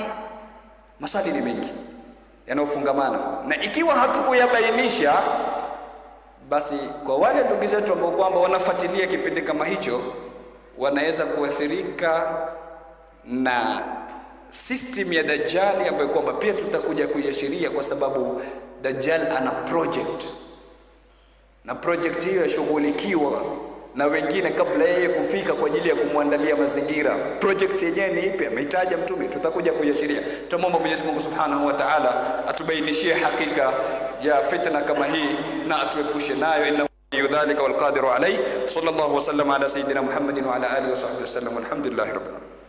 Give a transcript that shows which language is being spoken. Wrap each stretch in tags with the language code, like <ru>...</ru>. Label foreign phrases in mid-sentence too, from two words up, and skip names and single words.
<sw>Maswali ni mengi yanayofungamana, na ikiwa hatukuyabainisha, basi kwa wale ndugu zetu ambao kwamba wanafuatilia kipindi kama hicho, wanaweza kuathirika na system ya Dajjali ambayo kwamba pia tutakuja kuiashiria, kwa sababu Dajjal ana project, na project hiyo yashughulikiwa na wengine kabla yeye kufika kwa ajili ya kumwandalia mazingira. Project yenyewe ni ipi? Amehitaji Mtume, tutakuja kuiashiria. Tumomba Mwenyezi Mungu</sw> <ar>سبحانه وتعالى</ar> <sw>atubainishie hakika ya fitna kama hii na atuepushe nayo.</sw> <ar>ذلك والقادر عليه. صلى الله وسلم على سيدنا محمد وعلى آله وصحبه وسلم والحمد لله رب العالمين.</ar>